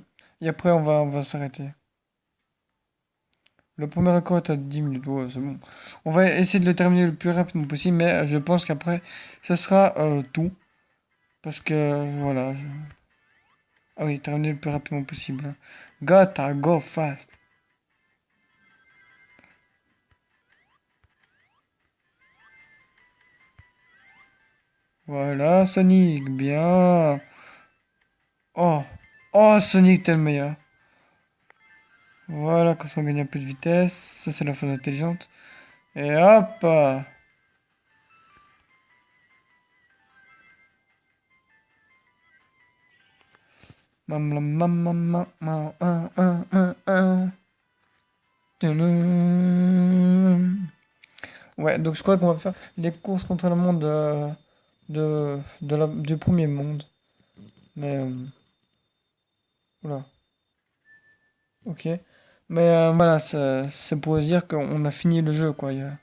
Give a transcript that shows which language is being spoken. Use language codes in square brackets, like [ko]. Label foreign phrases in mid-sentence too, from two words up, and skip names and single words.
[fr] Et après, on va s'arrêter. Le premier record est à 10 minutes. Ouais, c'est bon. On va essayer de le terminer le plus rapidement possible, mais je pense qu'après, ce sera tout. Parce que, voilà. Ah oui, terminer le plus rapidement possible. Hein. [en] Gotta go fast. [fr] Voilà, Sonic, bien. Oh, oh, Sonic, t'es le meilleur. Voilà, quand on gagne un peu de vitesse. Ça, c'est la phase intelligente. Et hop. Mam, mam, mam, mam, mam, mam, Tudum. Ouais, donc je crois qu'on va faire les courses contre le monde du premier monde. Mais, voilà, ok. Mais voilà, c'est pour dire qu'on a fini le jeu, quoi.